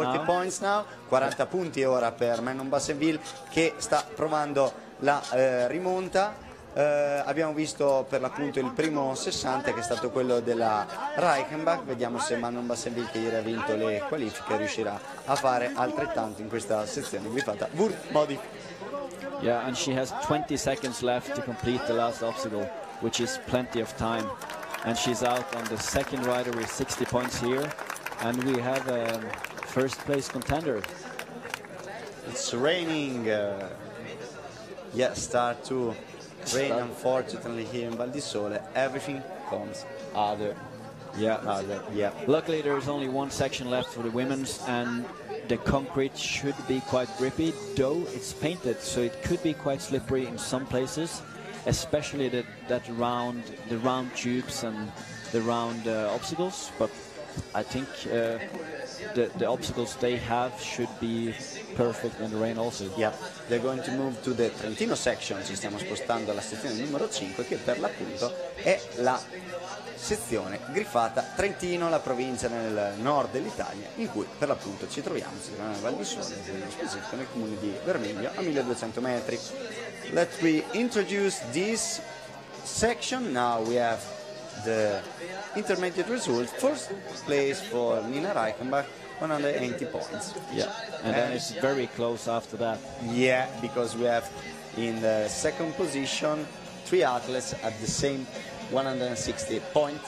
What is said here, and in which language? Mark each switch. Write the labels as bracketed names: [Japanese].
[English] 40 points now, [Italian] 40 punti ora per Manon Bassenville che sta provando la rimonta. Abbiamo visto per l'appunto il primo 60 che è stato quello della Reichenbach. Vediamo se Manon Bassenville, che ieri ha vinto le qualifiche, riuscirà a fare altrettanto in questa sezione guidata Motive. [English] Yeah, and she has 20 seconds left to complete the last obstacle, which is plenty of time. And she's out on the second rider with 60 points here. And we have a first place contender. It's raining. Start to rain, unfortunately, here in Val di Sole. Everything comes harder. Yeah. Luckily, there is only one section left for the women's, and the concrete should be quite grippy, though it's painted, so it could be quite slippery in some places, especially the round tubes and the round obstacles. But I think the obstacles they have should be perfect in the rain also. Yeah, they're going to move to the Trentino section, [Italian] ci stiamo spostando alla sezione numero 5 che per l'appunto è la sezione griffata Trentino, la provincia nel nord dell'Italia in cui per l'appunto ci troviamo nella Val di Sole, nello specifico nel comune di Vermiglio a 1200 metri. [English] Let me introduce this section. Now we have the intermediate result. First place for Nina Reichenbach, 180 points. Yeah, and then it's very close after that. Yeah, because we have in the second position 3 athletes at the same 160 point.